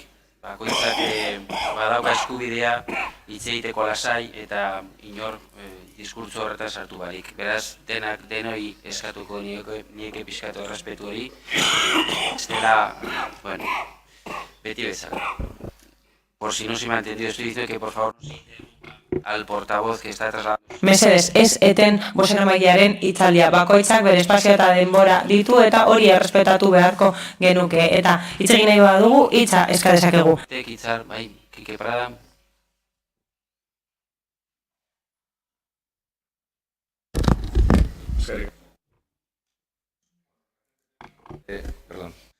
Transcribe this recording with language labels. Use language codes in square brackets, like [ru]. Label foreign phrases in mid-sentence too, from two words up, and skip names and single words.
[eu] Bakoitzak badauka eskubidea hitz egiteko lasai eta inor diskurtso horretan sartu barik. Beraz, denoi eskatuko nieke pixkatu errespetu hori. Ez dela, bueno, beti bezala. [es] Por si no se me ha entendido, estoy diciendo que por favor al portavoz que está trasladando... [eu] Mesedez, ez eten bozeramailearen hitzaldia. Bakoitzak bere espazio eta denbora ditu eta hori errespetatu beharko genuke. Eta hitz egin nahi badugu, hitza eska dezakegu. Hitzar, bai, Kike Prada. [es] Perdón.